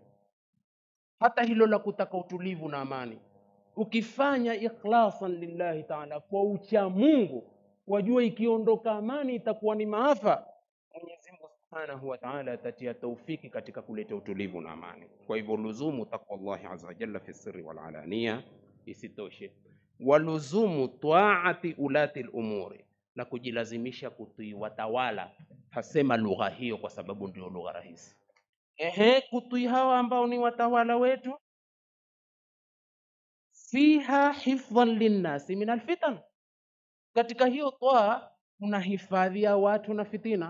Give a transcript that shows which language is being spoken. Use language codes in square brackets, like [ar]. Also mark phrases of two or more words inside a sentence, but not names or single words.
[sw] Hata hilo la kutaka utulivu na amani, ukifanya [ar] إخلاصا لله تعالى [sw] kwa ucha Mungu, wajua ikiondoka amani itakuwa ni maafa. Mwenyezi Mungu [ar] سبحانه وتعالى [sw] atatia taufiki katika kuleta utulivu na amani. Kwa hivyo [ar] لزوم تقوى الله عز وجل في السر والعلانية. [sw] Isitoshe, [ar] ولزوم طاعة ولاة الأمور, [sw] na kujilazimisha kutii watawala. Hasema lugha hiyo kwa sababu ndio lugha rahisi. Kutii hawa ambao ni watawala wetu, [ar] فيها حفظا للناس من الفتن, [sw] katika hiyo toa kuna hifadhi ya watu na fitina.